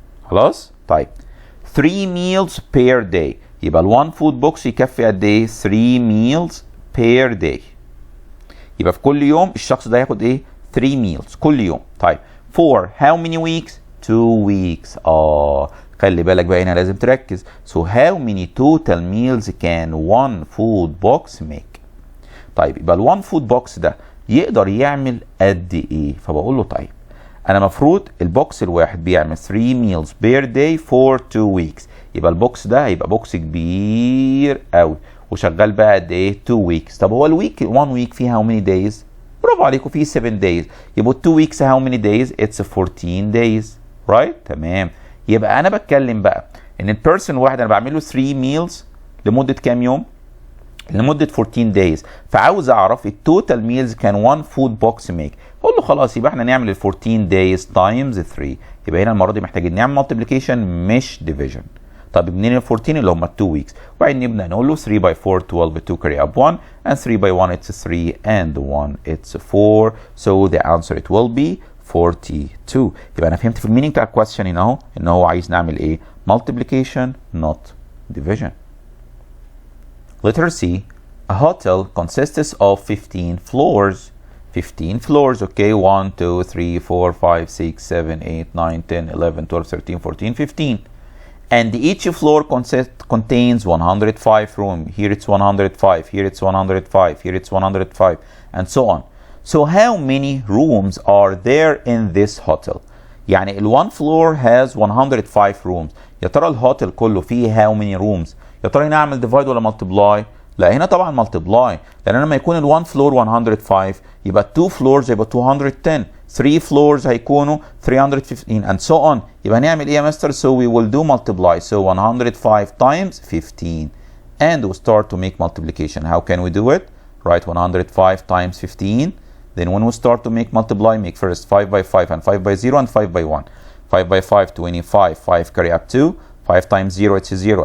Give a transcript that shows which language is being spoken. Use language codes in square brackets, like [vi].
[ar] خلاص؟ طيب [en] 3 meals per day. [ar] يبقى ال [en] one food box [ar] يكفي قد ايه؟ [en] 3 meals per day. [ar] يبقى في كل يوم الشخص ده هياخد ايه؟ [en] 3 meals [ar] كل يوم. طيب [en] for how many weeks؟ 2 weeks. [ar] خلي بالك بقى هنا لازم تركز. [en] So how many total meals can one food box make؟ [ar] طيب يبقى ال one food box ده يقدر يعمل قد ايه؟ فبقول له طيب انا مفروض البوكس الواحد بيعمل [en] 3 meals per day for 2 weeks. [ar] يبقى البوكس ده هيبقى بوكس كبير قوي وشغال بقى قد ايه؟ [en] 2 weeks. [ar] طب هو الويك [en] 1 week [ar] فيه [en] how many days؟ [ar] برافو عليكم، فيه [en] 7 days. [ar] يبقى [en] 2 weeks how many days؟ It's 14 days. right؟ [ar] تمام. يبقى انا بتكلم بقى ان البيرسون واحد انا بعمل له [en] 3 meals [ar] لمده كام يوم؟ لمده [en] 14 days. [ar] فعاوز اعرف التوتال ميلز كان 1 فود بوكس ميك. اقول له خلاص يبقى احنا نعمل ال [en] 14 days times 3. [ar] يبقى هنا المره دي محتاجين نعمل مالتيبليكيشن مش ديفيجن. طب منين ال 14 اللي هم 2 weeks؟ وبعدين نبدا نقول له [en] 3 by 4 12 2 carry up 1 and 3 by 1 it's 3 and 1 it's 4. So the answer it will be 42. [ar] يبقى انا فهمت في المينينج بتاع الكويستشن هنا اهو ان هو عايز نعمل ايه؟ [en] multiplication not division. Letter C. A hotel consists of 15 floors. 15 floors, okay, 1, 2, 3, 4, 5, 6, 7, 8, 9, 10, 11, 12, 13, 14, 15. And each floor contains 105 rooms. Here it's 105, here it's 105, here it's 105, and so on. So how many rooms are there in this hotel? [ar] يعني [en] one floor has 105 rooms. [ar] يا ترى الهوتل كله فيه [en] how many rooms؟ [ar] يا ترى هنا اعمل [en] divide [ar] ولا [en] multiply؟ [ar] لا هنا طبعا multiply، لان لما يكون ال1 floor 105 يبقى 2 floors يبقى 210، 3 floors هيكونوا 315 [en] and so on. [ar] يبقى نعمل ايه يا مستر؟ [en] So we will do multiply. So 105 times 15 and we start to make multiplication. How can we do it? Write 105 times 15. Then when we start to make multiply, make first 5 by 5 and 5 by 0 and 5 by 1. 5 by 5, 25. 5 carry up 2. 5 times 0, it's a 0.